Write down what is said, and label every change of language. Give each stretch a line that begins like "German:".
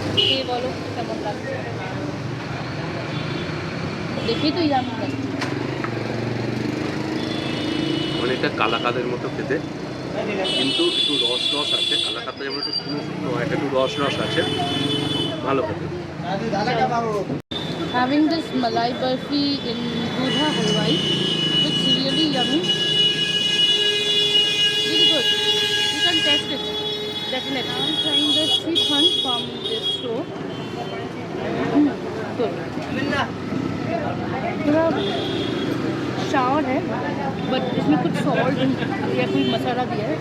Hindi: ये बोलो
Bangla: কেমন লাগছে? দেখি তো জানি না। অনেকটা কালাকাদের মতো খেতে, কিন্তু একটু রস রস আছে। কালাকাদটা যেমন একটু শুকনো শুকনো হয়, এটা একটু রস রস আছে, ভালো খেতে।
English: Having this malai barfi in Dudha Halwai, it's really yummy. Really good. You can taste it. Definitely. I'm trying the Srikhand from this store. Good.
Hindi: थोड़ा sour है, but इसमें कुछ salt या कोई मसाला दिया है.